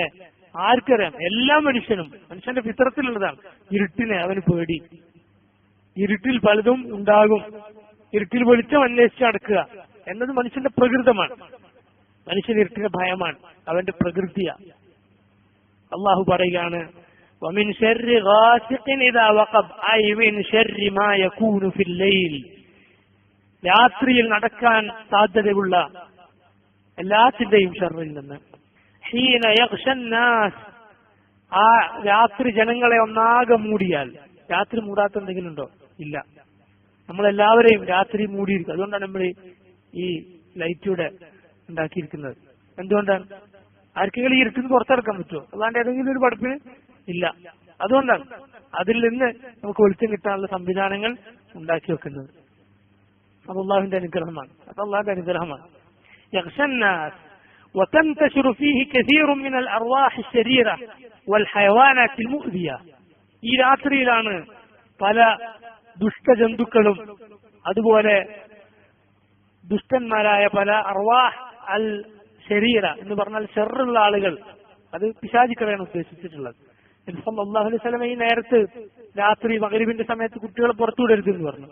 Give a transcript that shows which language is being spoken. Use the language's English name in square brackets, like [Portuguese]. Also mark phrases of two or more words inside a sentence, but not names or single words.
[Malayalam] ആർക്കറിയാം? എല്ലാ മനുഷ്യന്റെ ഫിത്രത്തിലുള്ളതാണ്. ഇരുട്ടിനെ അവന് പേടി. ഇരുട്ടിൽ പലതും ഉണ്ടാകും. ഇരുട്ടിൽ വെളിച്ചം അന്വേഷിച്ച് നടക്കുക എന്നത് മനുഷ്യന്റെ പ്രകൃതമാണ്. മനുഷ്യൻ ഇരുട്ടിന്റെ ഭയമാണ്, അവന്റെ പ്രകൃതിയാ. അള്ളാഹു പറയുകയാണ്, [Arabic] ومن شر غاسق إذا وقب أي من شر ما يكون في الليل. [Malayalam] രാത്രിയിൽ നടക്കാൻ സാധ്യതയുള്ള എല്ലാത്തിന്റെയും ഷർറിൽ നിന്ന്. [Arabic] حين يغشى الناس, [Malayalam] ആ രാത്രി ജനങ്ങളെ ഒന്നാകെ മൂടിയാൽ. രാത്രി മൂടാത്ത എന്തെങ്കിലും ഉണ്ടോ? ഇല്ല. നമ്മളെല്ലാവരെയും രാത്രി മൂടിയിരിക്കും. അതുകൊണ്ടാണ് നമ്മൾ ഈ ലൈറ്റൂടെ ഉണ്ടാക്കിയിരിക്കുന്നത്. എന്തുകൊണ്ടാണ്? ആർക്കെങ്കിലും ഈ ഇരുട്ടിന് പുറത്തിറക്കാൻ പറ്റുമോ? അല്ലാണ്ട് ഏതെങ്കിലും ഒരു പഠിപ്പിന് ഇല്ല. അതുകൊണ്ടാണ് അതിൽ നിന്ന് നമുക്ക് വെളിച്ചം കിട്ടാനുള്ള സംവിധാനങ്ങൾ ഉണ്ടാക്കി വെക്കുന്നത്. അത് അള്ളാഹുവിന്റെ അനുഗ്രഹമാണ്. അത് അള്ളാഹുന്റെ അനുഗ്രഹമാണ്. [Arabic] യഗ്ഷന്നാസ് وتنتشر فيه كثير من الأرواح الشريرة والحيوانات المؤذية. [Malayalam] ഈ രാത്രിയിലാണ് പല ദുഷ്ടജന്തുക്കളും അതുപോലെ ദുഷ്ടന്മാരായ പല [Arabic] أرواح الشريرة [Malayalam] എന്ന് പറഞ്ഞാൽ ഷർറുള്ള ആളുകൾ, അത് പിശാചുക്കളെയാണ് ഉദ്ദേശിച്ചിട്ടുള്ളത്. നബി [Arabic] صلى الله عليه وسلم [Malayalam] ഈ നേരത്ത് രാത്രി മഗ്‌രിബിന്റെ സമയത്ത് കുട്ടികളെ പുറത്തുവിടരുത് എന്ന് പറഞ്ഞു.